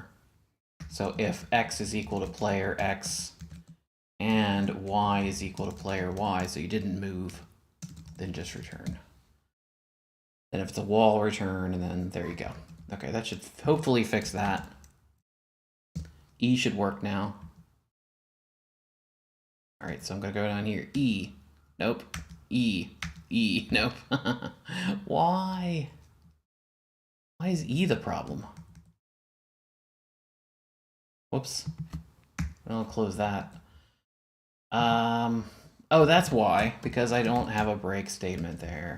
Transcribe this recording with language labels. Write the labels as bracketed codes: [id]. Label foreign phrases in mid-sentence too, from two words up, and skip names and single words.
[en] So if X is equal to player X and Y is equal to player Y, so you didn't move, then just return. And if it's a wall, return, and then there you go. Okay, that should hopefully fix that. E should work now. All right, so I'm gonna go down here. E, nope. E, E, nope. Why? Why is E the problem? Whoops. I'll close that. Oh, that's why, because I don't have a break statement there.